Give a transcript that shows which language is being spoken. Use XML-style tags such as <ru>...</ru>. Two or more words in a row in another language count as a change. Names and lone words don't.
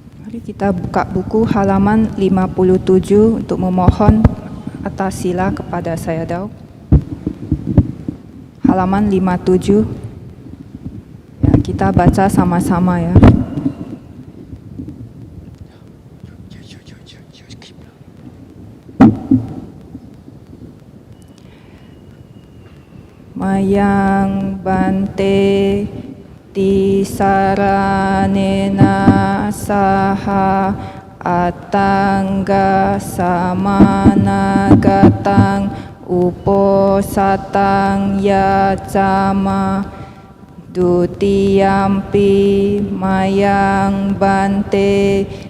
<id>Mari kita buka buku halaman 57 untuk memohon atas sila kepada saya Daud. Halaman 57. Ya, kita baca sama-sama ya.</id> <pi>Mayang bante tisaranena saha atangga samanagatang uposatang yacama dutiyampi mayang bante</pi>